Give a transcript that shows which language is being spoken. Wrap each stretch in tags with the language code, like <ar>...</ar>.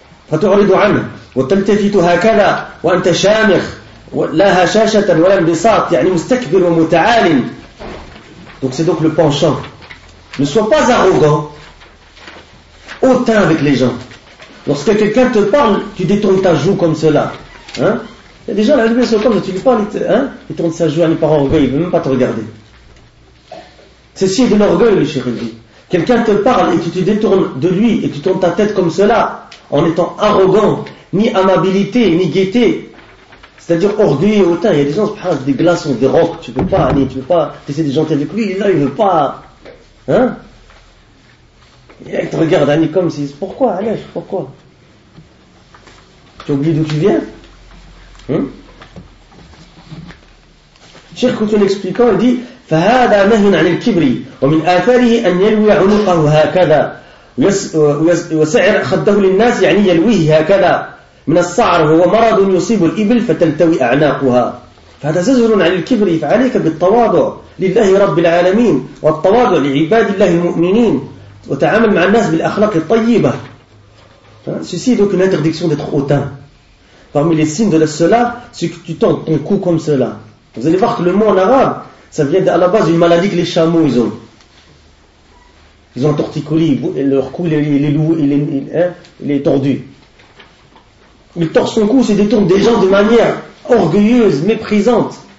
<ar>فتعرض عنه وتلتفت هكذا وأنت شامخ لا هشاشة ولا انبساط يعني مستكبر ومتعال</ar> <fr>donc c'est donc le penchant ne sois pas arrogant hautain avec les gens lorsque quelqu'un te parle tu détournes ta joue comme cela hein. Il y a des gens, la lumière sur le corps, tu lui parles, hein, il tourne sa joue à par orgueil, il ne veut même pas te regarder. Ceci est de l'orgueil, le chéri dit. Quelqu'un te parle et tu te détournes de lui et tu tournes ta tête comme cela, en étant arrogant, ni amabilité, ni gaieté, c'est-à-dire orgueilleux et hautain. Il y a des gens, c'est des glaçons, des rocs, tu ne peux pas aller, tu ne peux pas essayer de gentil avec lui, il est là, il ne veut pas. Hein? Et là, il te regarde, Annie, comme si, pourquoi, Alège, pourquoi? Tu oublies d'où tu viens?</fr> <ar>Cheikh Kouton expliquant, il dit فهذا نهي عن الكبر ومن آثاره أن يلوي عنقه هكذا ويسعر خده للناس يعني يلويه هكذا من الصعر هو مرض يصيب الإبل فتلتوي أعناقها فهذا زجر عن الكبر فعليك بالتواضع لله رب العالمين والتواضع لعباد الله المؤمنين وتعامل مع الناس بالأخلاق الطيبة</ar> <fr>ceci donc une interdiction d'être hautain. Parmi les signes de cela, c'est que tu tends ton cou comme cela. Vous allez voir que le mot en arabe, ça vient à la base d'une maladie que les chameaux ils ont. Ils ont un torticolis, leur cou il est tordu. Il tord son cou, c'est détourne des gens de manière orgueilleuse, méprisante.</fr>